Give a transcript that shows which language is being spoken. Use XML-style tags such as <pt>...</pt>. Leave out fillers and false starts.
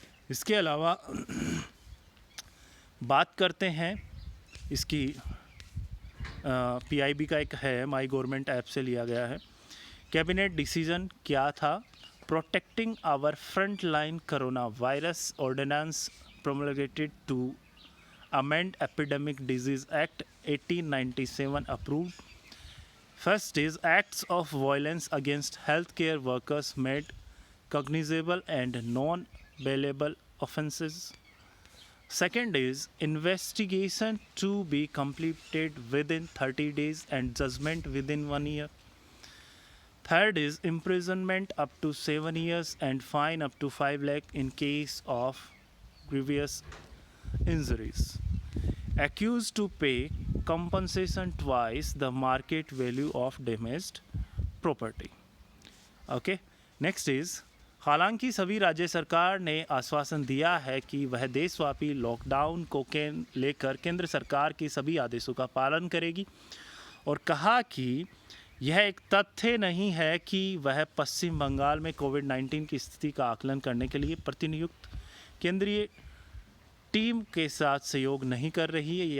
<hi>इसके अलावा बात करते हैं इसकी पीआईबी का एक है, माई गवर्नमेंट ऐप से लिया गया है। कैबिनेट डिसीजन क्या था?</hi> <en>Protecting our front line corona virus ordinance promulgated to amend Epidemic Disease Act 1897 approved. First is acts of violence against healthcare workers made cognizable and non-bailable offences. Second is investigation to be completed within 30 days and judgment within 1 year. Third is imprisonment up to 7 years and fine up to 5 lakh in case of grievous injuries. Accused to pay compensation twice the market value of damaged property. Okay. Next is,</en> <hi>हालांकि सभी राज्य सरकार ने आश्वासन दिया है कि वह देशव्यापी लॉकडाउन को लेकर केंद्र सरकार के सभी आदेशों का पालन करेगी और कहा कि यह एक तथ्य नहीं है कि वह पश्चिम बंगाल में कोविड-19 की स्थिति का आकलन करने के लिए प्रतिनियुक्त केंद्रीय टीम के साथ सहयोग नहीं कर रही है।</hi>